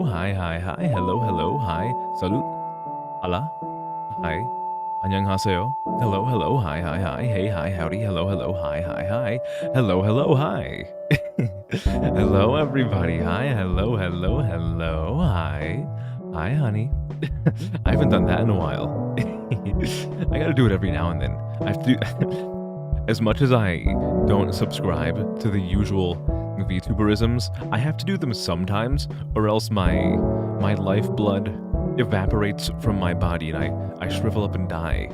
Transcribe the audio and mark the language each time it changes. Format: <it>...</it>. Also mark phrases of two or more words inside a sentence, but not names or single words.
<en>Hi, hi, hi. Hello, hello, hi. Salut. Hala. Hi. 안녕하세요. Hello, hello. Hi, hi, hi. Hey, hi, howdy. Hello, hello. Hi, hi, hi. Hello, hello, hi. Hello, everybody. Hi. Hello, hello, hello. Hi. Hi, honey. I haven't done that in a while. I gotta do it every now and then. I have to do. As much as I don't subscribe to the usual VTuberisms, I have to do them sometimes, or else my lifeblood evaporates from my body and I shrivel up and die.</en>